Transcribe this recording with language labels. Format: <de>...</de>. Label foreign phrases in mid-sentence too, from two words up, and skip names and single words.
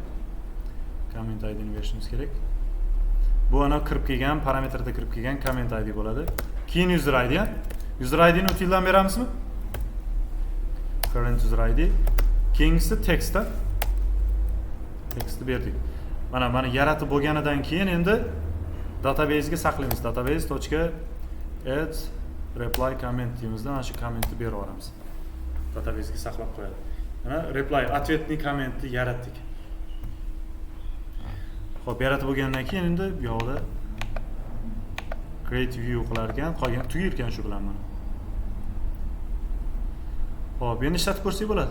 <en>Comment ID'ni</en> <uz>berishimiz kerak. Bu ana kirib kelgan, parametrda kirib kelgan</uz> <en>comment ID</en> <uz>bo'ladi. Keyin user ID, User ID'ni utildan beramizmi?</uz> <en>Current user ID.</en> <uz>Keyingisi tekstda. Tekstni berdik. Mana yaratib bo'lganidan keyin endi database ga saqlaymiz.</uz> <en>database.add reply comment</en> <uz>deymizda mana shu kommentni berib yuboramiz. Database ga saqlab qo'yadi. Mana reply ответный kommentni yaratdik. Xo'p, yaratib bo'lgandan keyin endi bu yoqda</uz> <en>create view</en> <uz>qilar ekan, qolgan tugir ekan shu bilan mana. Xo'p, endi ishlatib ko'rsak bo'ladi.</uz>